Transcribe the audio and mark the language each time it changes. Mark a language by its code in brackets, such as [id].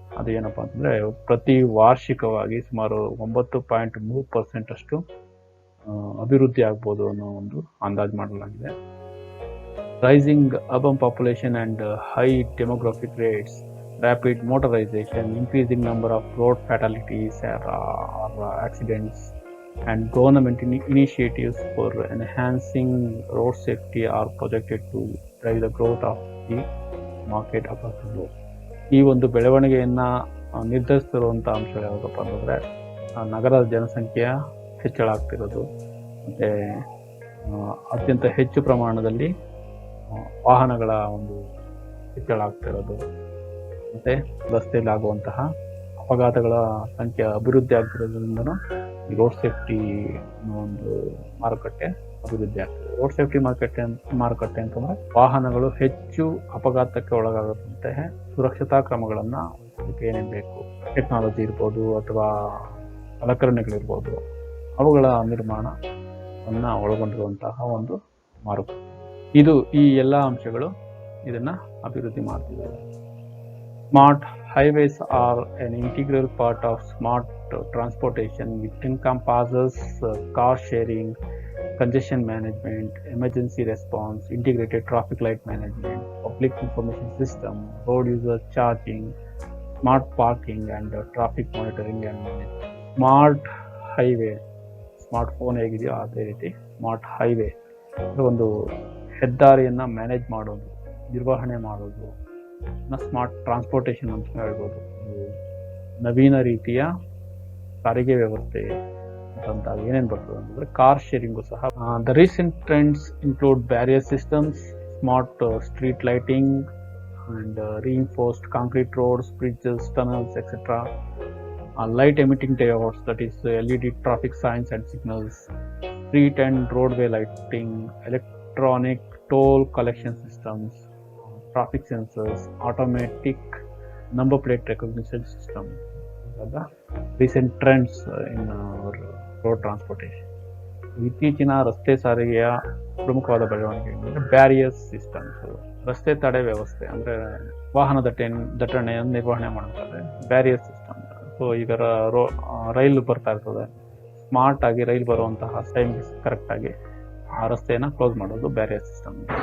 [kn] ಅದು ಏನಪ್ಪ ಅಂತಂದರೆ ಪ್ರತಿ ವಾರ್ಷಿಕವಾಗಿ ಸುಮಾರು 9.3% ಅಷ್ಟು ಅಭಿವೃದ್ಧಿ ಆಗ್ಬೋದು ಅನ್ನೋ ಒಂದು ಅಂದಾಜು ಮಾಡಲಾಗಿದೆ. [en] Rising urban population and high demographic rates, rapid motorization, increasing number of road fatalities or accidents, and government initiatives for enhancing road safety are projected to drive the growth of the market across the globe. [kn] ಈ ಒಂದು ಬೆಳವಣಿಗೆಯನ್ನು ನಿರ್ಧರಿಸ್ತಿರುವಂಥ ಅಂಶಗಳು ಯಾವುದಪ್ಪ ಅಂತಂದರೆ ನಗರದ ಜನಸಂಖ್ಯೆಯ ಹೆಚ್ಚಳ ಆಗ್ತಿರೋದು, ಮತ್ತು ಅತ್ಯಂತ ಹೆಚ್ಚು ಪ್ರಮಾಣದಲ್ಲಿ ವಾಹನಗಳ ಒಂದು ಹೆಚ್ಚಳ ಆಗ್ತಿರೋದು, ಮತ್ತು ರಸ್ತೆಯಲ್ಲಿ ಆಗುವಂತಹ ಅಪಘಾತಗಳ ಸಂಖ್ಯೆ ಅಭಿವೃದ್ಧಿ ಆಗ್ತಿರೋದ್ರಿಂದನೂ ಈ ರೋಡ್ ಸೇಫ್ಟಿ ಒಂದು ಮಾರುಕಟ್ಟೆ ಅಭಿವೃದ್ಧಿ ಆಗ್ತದೆ. ರೋಡ್ ಸೇಫ್ಟಿ ಮಾರುಕಟ್ಟೆ ಅಂತಂದರೆ ವಾಹನಗಳು ಹೆಚ್ಚು ಅಪಘಾತಕ್ಕೆ ಒಳಗಾಗದಂತೆ ಸುರಕ್ಷತಾ ಕ್ರಮಗಳನ್ನು ಅದಕ್ಕೆ ಏನೇನು ಬೇಕು, ಟೆಕ್ನಾಲಜಿ ಇರ್ಬೋದು ಅಥವಾ ಸಲಕರಣೆಗಳಿರ್ಬೋದು, ಅವುಗಳ ನಿರ್ಮಾಣವನ್ನು ಒಳಗೊಂಡಿರುವಂತಹ ಒಂದು ಮಾರುಕಟ್ಟೆ. ಈ ಎಲ್ಲ ಅಂಶಗಳು ಇದನ್ನು ಅಭಿವೃದ್ಧಿ ಮಾಡ್ತಿದ್ದಾರೆ. [en] Smart highways are an integral part of smart transportation, which encompasses car sharing, congestion management, emergency response, integrated traffic light management, public information system, road user charging, smart parking, and traffic monitoring and management. [kn] Smart highway, smart phone ಹೇಗಿದೆಯೋ ಅದೇ ರೀತಿ smart highway ಒಂದು ಹೆದ್ದಾರಿಯನ್ನು manage ಮಾಡೋದು, ನಿರ್ವಹಣೆ ಮಾಡೋದು, smart transportation ಅಂತ ಹೇಳ್ಬೋದು. ನವೀನ ರೀತಿಯ ಸಾರಿಗೆ ವ್ಯವಸ್ಥೆ ಅಂತ ಏನೇನು ಬರ್ತದೆ ಅಂತಂದರೆ ಕಾರ್ ಶೇರಿಂಗು ಸಹ. [en] The recent trends include barrier systems, smart street lighting and reinforced concrete roads, bridges, tunnels, etc. Light emitting diodes, that is LED traffic signs and signals, street and roadway lighting, electronic toll collection systems, traffic sensors, automatic number plate recognition system. The recent trends in our road transportation. [kn] ಇತ್ತೀಚಿನ ರಸ್ತೆ ಸಾರಿಗೆಯ ಪ್ರಮುಖವಾದ ಬೆಳವಣಿಗೆ barriers systems, ರಸ್ತೆ ತಡೆ ವ್ಯವಸ್ಥೆ, ಅಂದರೆ ವಾಹನ ದಟ್ಟಣೆಯನ್ನು ನಿರ್ವಹಣೆ ಮಾಡುತ್ತದೆ. ಬ್ಯಾರಿಯರ್ ಸಿಸ್ಟಮ್ ಸೊ ಈಗ ರೈಲು ಬರ್ತಾ ಇರ್ತದೆ, ಸ್ಮಾರ್ಟ್ ಆಗಿ ರೈಲು ಬರುವಂತಹ ಟೈಮ್ ಕರೆಕ್ಟ್ ಆಗಿ ಆ ರಸ್ತೆಯನ್ನ ಕ್ಲೋಸ್ ಮಾಡೋದು ಬ್ಯಾರಿಯರ್ ಸಿಸ್ಟಮ್.